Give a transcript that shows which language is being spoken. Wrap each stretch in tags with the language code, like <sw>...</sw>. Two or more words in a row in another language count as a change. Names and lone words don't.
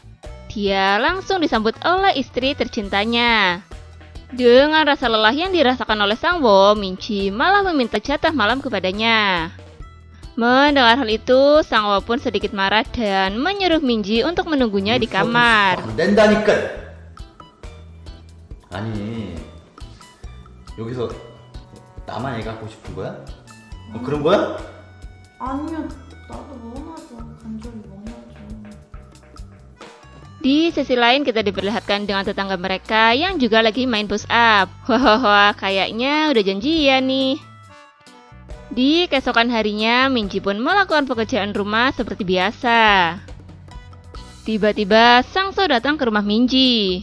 <id>Dia langsung disambut oleh istri tercintanya. Dengan rasa lelah yang dirasakan oleh Sangwo, Minji malah meminta jatah malam kepadanya. Mendengar hal itu, Sangwo pun sedikit marah dan menyuruh Minji untuk menunggunya di kamar.</id> <ko>된다니까. 아니, 여기서 나만 애가 갖고 싶은 거야? 그런 거야? 아니야, 나도 원하죠. 간절히 원하죠.</ko> <id>Di sisi lain kita diperlihatkan dengan tetangga mereka yang juga lagi main</id> <en>push up.</en> <id>Wah, kayaknya udah janjian nih. Di keesokan harinya, Minji pun melakukan pekerjaan rumah seperti biasa. Tiba-tiba, Sangso datang ke rumah Minji.</id>